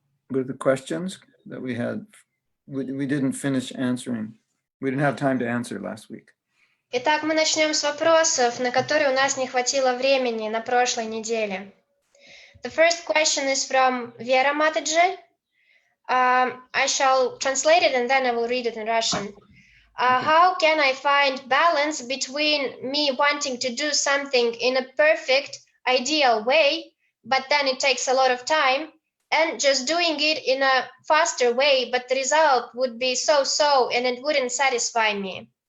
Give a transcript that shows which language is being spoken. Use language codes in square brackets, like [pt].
[en] with the questions that we had. We didn't finish answering. We didn't have time to answer last week. [ru] Итак, мы начнем с вопросов, на которые у нас не хватило времени на прошлой неделе. [en] The first question is from Vera Mataji. I shall translate it and then I will read it in Russian. How can I find balance between me wanting to do something in a perfect, ideal way, but then it takes a lot of time, and just doing it in a faster way, but the result would be so-so, and it wouldn't satisfy me?